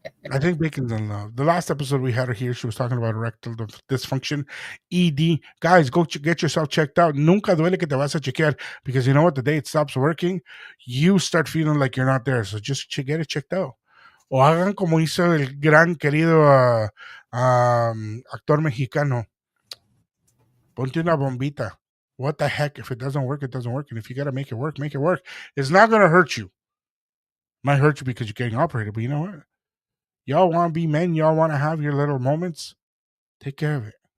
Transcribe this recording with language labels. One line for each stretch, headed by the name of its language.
English: I think Bacon's in love. The last episode we had her here, she was talking about erectile dysfunction, ED. Guys, go get yourself checked out.
Spanish: Nunca duele que te vas a chequear,
English: because you know what? The day it stops working, you start feeling like you're not there. So just get it checked out.
Spanish: O hagan como hizo el gran querido actor mexicano. Ponte una bombita.
English: What the heck? If it doesn't work, it doesn't work. And if you got to make it work, make it work. It's not going to hurt you. Might hurt you because you're getting operated, but you know what? Y'all want to be men. Y'all want to have your little moments. Take care of it.